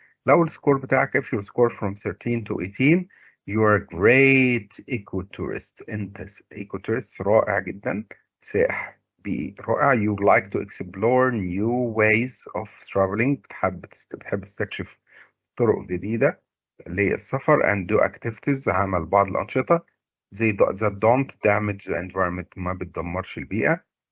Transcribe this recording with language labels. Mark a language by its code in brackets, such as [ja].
[ar] لو السكور بتاعك [en] if you score from 13 to 18 you are a great ecotourist. [ar] انت ecotourist رائع جدا, سائح بيئي رائع. [en] You like to explore new ways of traveling. [ar] بتحب تستكشف طرق جديدة للسفر [en] and do activities، [ar] عمل بعض الأنشطة [en] that don't damage the environment، [ar] ما بتدمرش البيئة.